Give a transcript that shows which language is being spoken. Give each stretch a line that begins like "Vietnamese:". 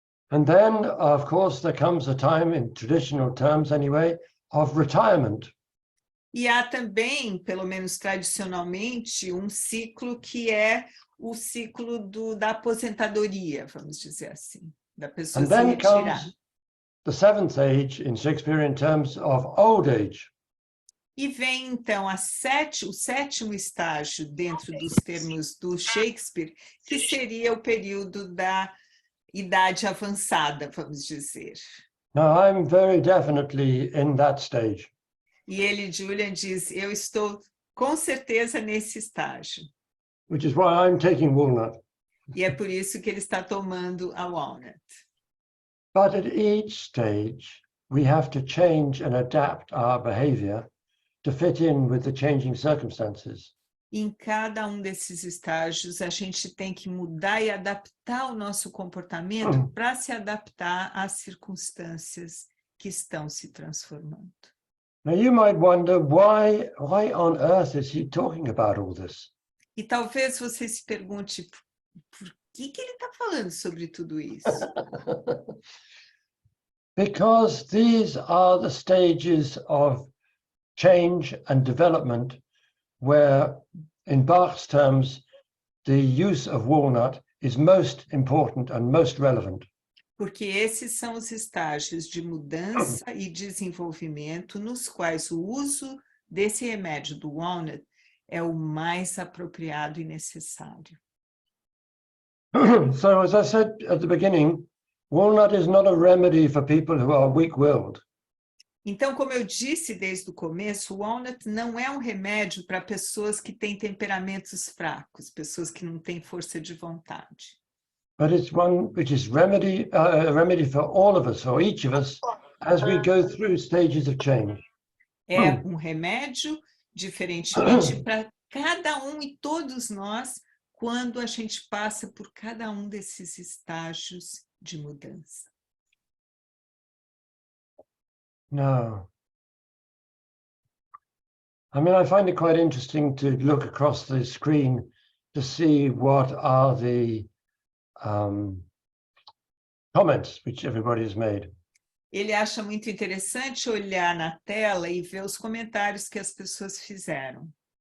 English: And then, of course, there comes a time, in traditional terms anyway, of retirement.
Portuguese: E há também, pelo menos tradicionalmente, um ciclo que é o ciclo da aposentadoria, vamos dizer assim, da pessoa
English: And
Portuguese: se
English: then
Portuguese: retirar.
English: comes the seventh age in Shakespearean terms of old age.
Portuguese: E vem, então, o sétimo estágio dentro dos termos do Shakespeare, que seria o período da idade avançada, vamos dizer.
English: Now, I'm very definitely in that stage.
Portuguese: E ele, Julian, diz, eu estou com certeza nesse estágio.
English: Which is why I'm taking Walnut.
Portuguese: E é por isso que ele está tomando a Walnut.
English: But at each stage, we have to change and adapt our behavior to fit in with the changing circumstances.
Portuguese: Em cada um desses estágios, a gente tem que mudar e adaptar o nosso comportamento para se adaptar às circunstâncias que estão se transformando.
English: Now, you might wonder, why on earth is he talking about all this?
Portuguese: E talvez você se pergunte, por que ele está falando sobre tudo isso?
English: Because these are the stages of change and development where, in Bach's terms, the use of walnut is most important and most relevant.
Portuguese: Porque esses são os estágios de mudança e desenvolvimento nos quais o uso desse remédio do walnut é o mais apropriado e necessário.
English: So, as I said at the beginning, walnut is not a remedy for people who are weak-willed.
Portuguese: Então, como eu disse desde o começo, o walnut não é um remédio para pessoas que têm temperamentos fracos, pessoas que não têm força de vontade.
English: But it's one which is a remedy for all of us, or each of us, as we go through stages of change.
Portuguese: É um remédio, diferentemente, para cada um e todos nós, quando a gente passa por cada um desses estágios de mudança.
English: No. I mean, I find it quite interesting to look across the screen to see what are the comments which everybody has made.
Portuguese: Ele acha muito interessante olhar na tela e ver os comentários que as pessoas fizeram.